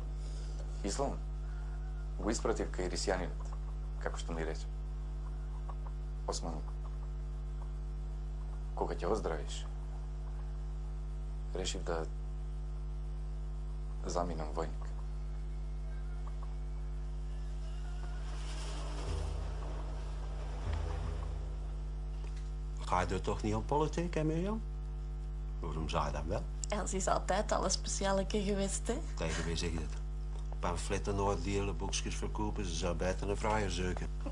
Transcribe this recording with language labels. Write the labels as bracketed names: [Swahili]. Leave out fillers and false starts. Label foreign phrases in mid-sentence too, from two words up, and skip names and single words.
[Macedonian] Ислам го испратив кај рисјанинот, како што ми рече. Осман, кога ќе оздравиш, решив да заминам војник. [Dutch] Ga je er toch niet aan politiek, hè, Mirjam? Waarom zou je dat wel? Els is altijd al een specialeke geweest, hè? Tegen wie zeg je dat? Pamfletten nooit delen, boekjes verkopen, ze zou beter een vrijer zoeken.